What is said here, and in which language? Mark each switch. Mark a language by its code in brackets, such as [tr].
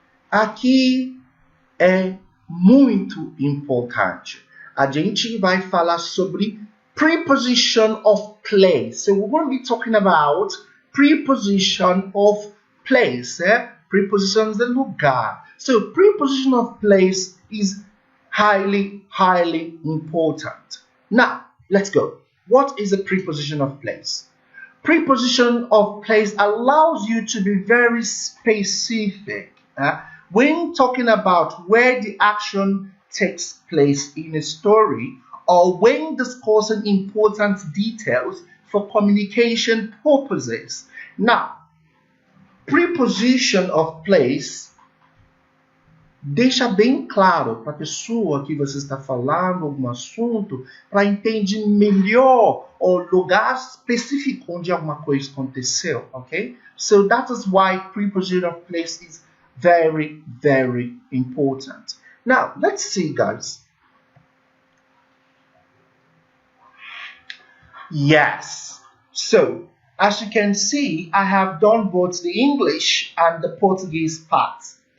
[pt] Aqui é muito importante. A gente vai falar sobre [en] preposition of place. So we're going to be talking about preposition of place. [pt] Prepositions de lugar. [en] So preposition of place is highly, highly important. Now, let's go. What is a preposition of place? Preposition of place allows you to be very specific when talking about where the action takes place in a story or when discussing important details for communication purposes. Now, preposition of place [pt] deixa bem claro para a pessoa que você está falando algum assunto para entender melhor o lugar específico onde alguma coisa aconteceu, ok? [en] So that is why preposition of place is very, very important. Now, let's see, guys. Yes. So, as you can see, I have done both the English and the Portuguese parts.